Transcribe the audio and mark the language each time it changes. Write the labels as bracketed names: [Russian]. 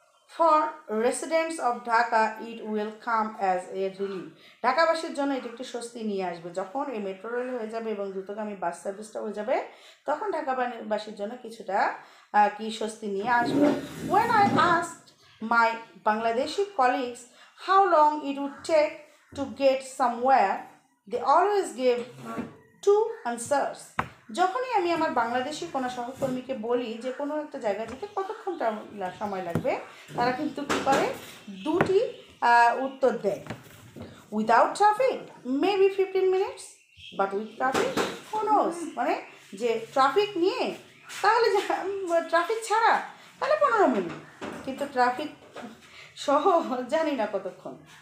[English] For residents of Dhaka it will come as a relief. [Bangla] ঢাকাবাসীর জন্য এটি একটি স্বস্তি নিয়ে আসবে। যখন এই মেট্রো রেল হয়ে যাবে এবং দ্রুতগামী বাস সার্ভিসটা হয়ে যাবে তখন ঢাকাবাসীর জন্য কিছুটা কি স্বস্তি নিয়ে আসবে। [English] When I asked my Bangladeshi colleagues how long it would take to get somewhere, they always gave two answers. [Bangla] যখনই আমি আমার বাংলাদেশি কোনো সহকর্মীকে বলি যে কোনো একটা জায়গায় যেতে কতক্ষণ সময় লাগবে, তারা কিন্তু কী করে দুটি উত্তর দেয়। [English] without traffic maybe 15 minutes, but with traffic who knows, [Bangla] মানে যে ট্রাফিক নিয়ে তাহলে ট্রাফিক ছাড়া তাহলে 15 মিনিট, কিন্তু ট্রাফিক সহ জানি না কতক্ষণ।